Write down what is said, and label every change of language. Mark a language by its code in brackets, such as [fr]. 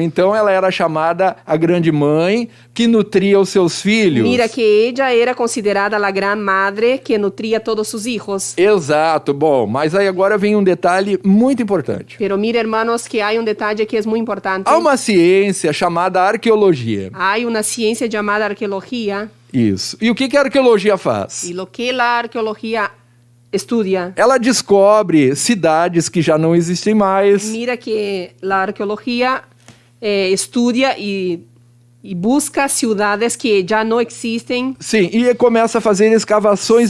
[pt] Então ela era chamada a grande mãe que nutria os seus filhos. [es] Mira que ella era considerada la gran madre que nutría todos sus hijos. [pt] Exato, bom, mas aí agora vem um detalhe muito importante. [es] Pero mira, hermanos, que hay un detalle que es muy importante. [pt] Há uma ciência chamada arqueologia. [es] Hay una ciencia llamada arqueología. [pt] Isso. E o que a arqueologia faz? [es] Y lo que la arqueología estudia. [pt] Ela descobre cidades que já não existem mais. [es] Mira que la arqueología estudia y busca ciudades que ya no existen. [pt] Sim, e começa a fazer escavações